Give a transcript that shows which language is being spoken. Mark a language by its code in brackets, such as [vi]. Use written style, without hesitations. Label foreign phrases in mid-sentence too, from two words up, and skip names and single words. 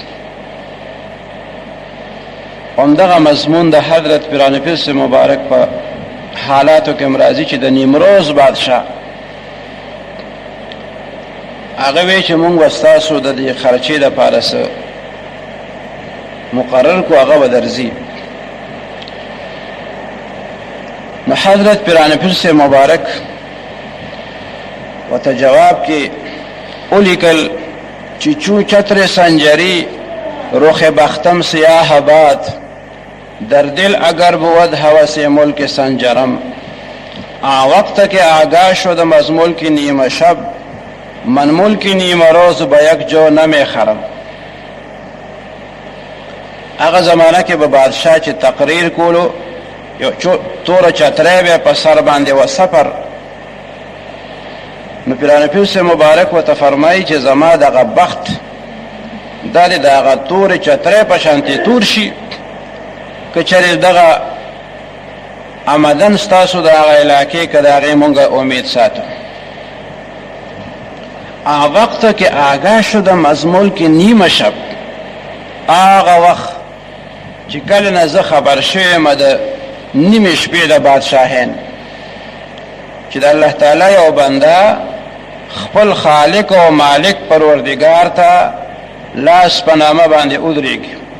[ps] همدغه مضمون د حضرت پیران پیر مبارک په حالاتو کې راځي چې د نیمروز بادشاه هغه وی چې مونږ به ستاسو د دې خرچې دپاره څه مقرر کو هغه به درځي. نو حضرت پیران پیر مبارک ورته جواب کې ولیکل چې [fa] چون چتر سنجری رخ بختم سیاه باد در دل اگر بود هوس ملک سنجرم، وقت که آگاه شدم از ملک نیمه شب من ملک نیمه روز به یک جو نمی خرم. [ps] هغه زمانه کې به بادشاه چې تقریر کولو یو توره چتری به په سر باندې و سفر، نو پیران پیر مبارک ورته فرمایي چې زما دغه بخت دا د هغه تورې چتری په شانتې تور شي که چېرې دغه آمدن ستاسو د هغه علاقې که د هغې مونږ امید ساتو. [fa] وقت که آگاه شدم از ملک نیمه شب، [ps] هغه وخت چې کله نه زه خبر شویم د نیمې شپې د بادشاهین چې د الله تعالی یو بنده خپل خالق او مالک پروردگار ته لاس په نامه باندې ودرېږي،